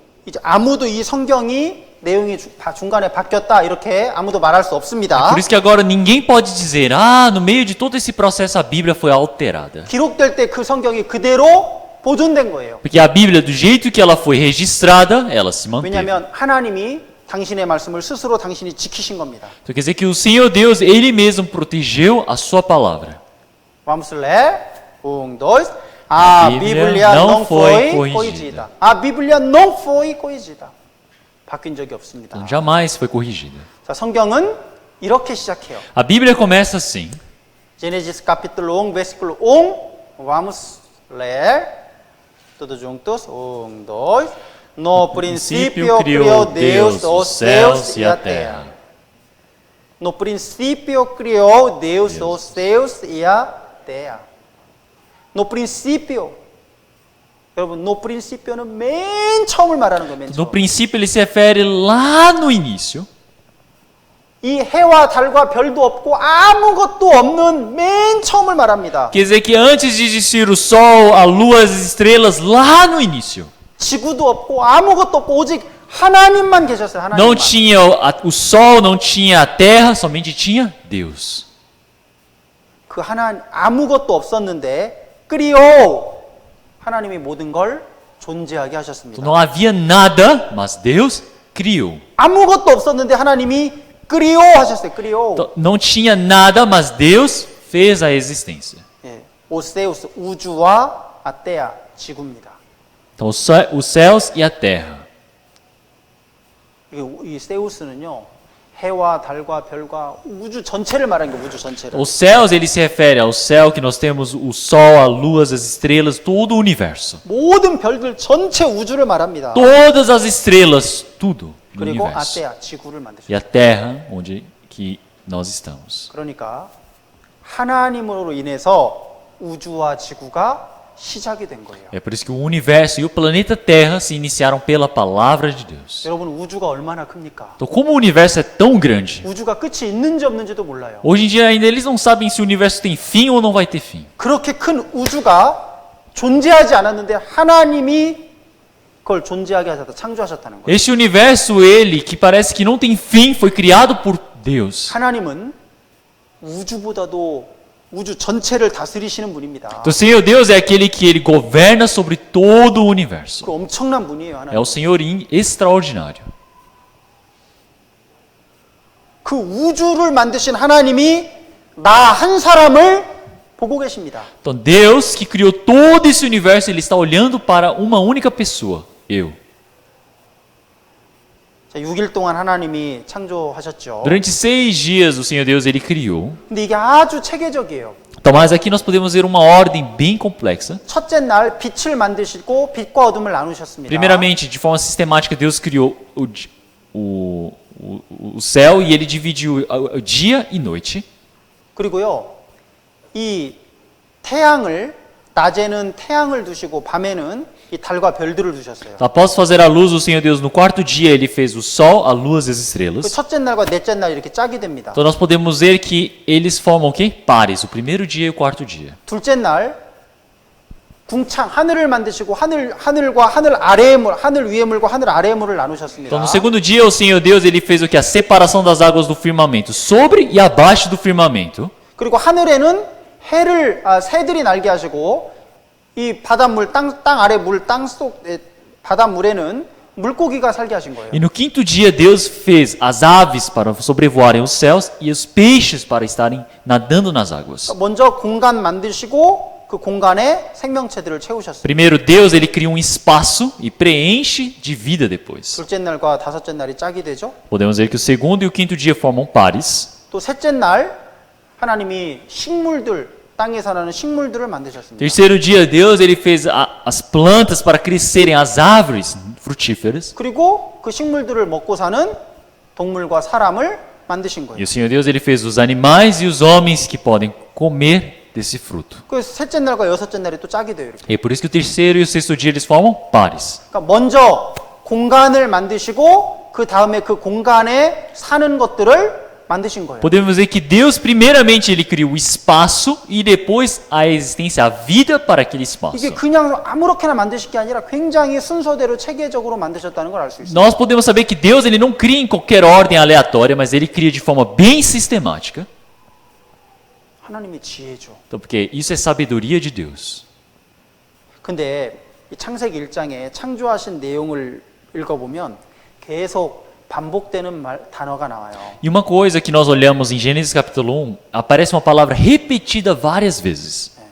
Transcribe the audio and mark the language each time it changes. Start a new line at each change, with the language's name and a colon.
Korean: 이제 아무도 이 성경이 내용이 중간에 바뀌었다 이렇게 아무도 말할 수 없습니다.
Portuguese: Por isso que agora ninguém pode dizer, no meio de todo esse processo a Bíblia foi alterada.
Korean: 기록될 때 그 성경이 그대로 보존된 거예요.
Portuguese: Porque a Bíblia, do jeito que ela foi registrada, ela se manteve.
Korean: 왜냐하면 하나님이 당신의 말씀을 스스로 당신이 지키신 겁니다.
Portuguese: Então quer dizer que o Senhor Deus, Ele mesmo protegeu a sua palavra. Vamos ler. 1, 2. A Bíblia não foi corrigida. A Bíblia não foi corrigida.
Korean: 바뀐 적이 없습니다.
Portuguese: Então, jamais foi corrigida.
Korean: 자, 성경은 이렇게 시작해요.
Portuguese: A Bíblia começa assim. Gênesis capítulo 1, versículo 1. Vamos ler. Todos juntos. 1, 2. No princípio criou Deus os céus e a terra. No princípio criou Deus os céus e a terra. No princípio.
Korean: 여러분,
Portuguese: no principio
Korean: 는 맨 처음을 말하는 거예요. 맨
Portuguese: No
Korean: 처음.
Portuguese: princípio ele se refere lá no início.
Korean: 이 해와 달과 별도 없고 아무것도 없는 맨 처음을 말합니다.
Portuguese: Quer dizer que antes de existir o sol, a lua, as estrelas, lá no início.
Korean: 지구도 없고 아무것도 없고 오직 하나님만 계셨어요.
Portuguese: Não
Korean: 하나님만.
Portuguese: tinha o sol, não tinha a terra, somente tinha Deus.
Korean: 그 하나님 아무것도 없었는데 끄리오 하나님이 모든 걸 존재하게 하셨습니다.
Portuguese: Então não havia nada, mas Deus criou.
Korean: 아무것도 없었는데 하나님이 끄리오 하셨어요. 끄리오.
Portuguese: Então, não tinha nada, mas Deus fez a existência.
Korean: 예, 오세우스 우주와 아테아 지구입니다.
Portuguese: Então os céus e a terra.
Korean: 이 세우스는요 해와 달과 별과 우주 전체를 말하는 거예요. 우주 전체를.
Portuguese: Os céus, ele se refere ao céu que nós temos o sol, a lua, as estrelas, todo o universo.
Korean: 모든 별들 전체 우주를 말합니다.
Portuguese: Todas as estrelas, tudo no
Korean: 그리고
Portuguese: universo.
Korean: 아테아 지구를
Portuguese: E
Korean: 만드셨어요.
Portuguese: a terra onde que nós estamos.
Korean: 그러니까 하나님으로 인해서 우주와 지구가 시작이 된 거예요.
Portuguese: É por isso que o universo e o planeta Terra se iniciaram pela palavra de Deus.
Korean: 여러분 우주가 얼마나 큽니까?
Portuguese: Então, como o universo é tão grande,
Korean: 우주가 끝이 있는지 없는지도 몰라요.
Portuguese: hoje em dia ainda eles não sabem se o universo tem fim ou não vai ter fim.
Korean: 그렇게 큰 우주가 존재하지 않았는데 하나님이 그걸 존재하게 하셨다, 창조하셨다는 거예요.
Portuguese: Este universo, ele, que parece que não tem fim, foi criado por Deus.
Korean: 하나님은 우주보다도 우주 전체를 다스리시는 분입니다.
Portuguese: Então, o Senhor Deus é aquele que ele governa sobre todo o universo.
Korean: 그 엄청난 분이에요,
Portuguese: É
Korean: 하나님.
Portuguese: o Senhor extraordinário.
Korean: 그 우주를 만드신 하나님이 나 한 사람을 보고 계십니다.
Portuguese: Então, Deus que criou todo esse universo, ele está olhando para uma única pessoa, eu.
Korean: 자, 6일 동안 하나님이 창조하셨죠.
Portuguese: Durante 6 dias, o Senhor Deus, ele criou.
Korean: 근데 이게 아주 체계적이에요.
Portuguese: Então, mas aqui nós podemos ver uma ordem bem complexa.
Korean: 첫째 날 빛을 만드시고 빛과 어둠을 나누셨습니다.
Portuguese: Primeiramente, de forma sistemática, Deus criou o céu e ele dividiu o dia e noite.
Korean: 그리고요, 이 태양을 낮에는 태양을 두시고 밤에는 이 달과 별들을 두셨어요.
Portuguese: Então, após fazer a luz, o Senhor Deus, no quarto dia, ele fez o sol, a lua e as
Korean: 그
Portuguese: estrelas.
Korean: 첫째 날과 넷째 날 이렇게 짝이 됩니다.
Portuguese: Então, nós podemos ver que eles formam o quê? Pares, o primeiro dia e o quarto dia.
Korean: 둘째 날 궁창 하늘을 만드시고 하늘과 하늘 아래의 물, 하늘 위의 물과 하늘 아래의 물을 나누셨습니다.
Portuguese: Então, no segundo dia, o Senhor Deus, ele fez o que? A separação das águas do firmamento, sobre e abaixo do firmamento.
Korean: 그리고 하늘에는 새들이 날게 하시고 이 바닷물 땅 아래 물 땅속 바닷물에는 물고기가 살게 하신 거예요.
Portuguese: E no quinto dia, Deus fez as aves para sobrevoarem os céus e os peixes para estarem nadando nas águas.
Korean: 먼저 공간 만드시고 그 공간에 생명체들을 채우셨어요.
Portuguese: Primeiro, Deus, ele cria um espaço e preenche de vida depois.
Korean: 둘째 날과 다섯째 날이 짝이 되죠.
Portuguese: Podemos ver que o segundo e o quinto dia formam pares.
Korean: 또 셋째 날 하나님이 식물들 땅에서 나는 식물들을 만드셨습니다.
Portuguese: Terceiro dia, Deus, ele fez as plantas para crescerem as árvores frutíferas.
Korean: 그리고 그 식물들을 먹고 사는 동물과 사람을 만드신
Portuguese: E
Korean: 거예요.
Portuguese: o Senhor Deus, ele fez os animais e os homens que podem comer desse fruto.
Korean: 그 셋째 날과 여섯째 날이 또 짝이 돼요. 이렇게.
Portuguese: E é por isso que o terceiro e o sexto dia eles formam pares.
Korean: 그러니까 먼저 공간을 만드시고 그 다음에 그 공간에 사는 것들을 만드신 거예요.
Portuguese: Podemos ver que Deus primeiramente ele criou o espaço e depois a existência, a vida para aquele espaço.
Korean: 이게 그냥 아무렇게나 만드신 게 아니라 굉장히 순서대로 체계적으로 만드셨다는 걸 알 수 있습니다.
Portuguese: Nós podemos saber que Deus ele não cria em qualquer ordem aleatória, mas ele cria de forma bem sistemática.
Korean: 하나님의 지혜죠.
Portuguese: Então, porque isso é sabedoria de Deus.
Korean: 근데 이 창세기 1장에 창조하신 내용을 읽어보면 계속 반복되는 단어가 나와요.
Portuguese: E uma coisa que nós olhamos em Gênesis capítulo 1, aparece uma palavra repetida várias vezes.